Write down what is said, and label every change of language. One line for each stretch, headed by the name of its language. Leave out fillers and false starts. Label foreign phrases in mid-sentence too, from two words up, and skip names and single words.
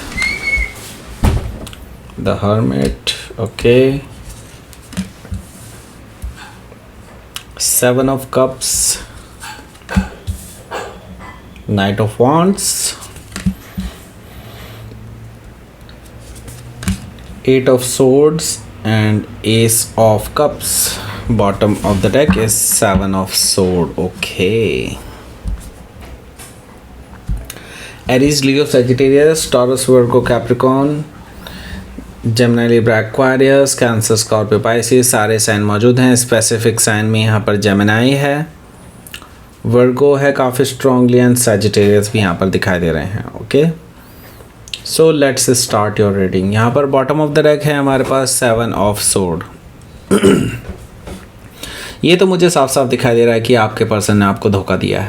English: the Hermit, okay, 7 of Cups, Knight of Wands, 8 of Swords and Ace of Cups. Bottom of the deck is 7 of Sword. Okay. Aries, Leo, Sagittarius, Taurus, Virgo, Capricorn, Gemini, Libra, Aquarius, Cancer, Scorpio, Pisces
Hindi: सारे साइन मौजूद हैं।
English: specific sign
Hindi: में यहाँ पर जेमिनाई है, वर्गो है काफ़ी स्ट्रांगली, एंड सैजिटेरियस भी यहाँ पर दिखाई दे रहे हैं।
English: Okay, so let's start your reading.
Hindi: यहाँ पर
English: bottom of the deck
Hindi: है हमारे पास
English: 7 of Sword.
Hindi: ये तो मुझे साफ साफ दिखाई दे रहा है कि आपके पर्सन ने आपको धोखा दिया है।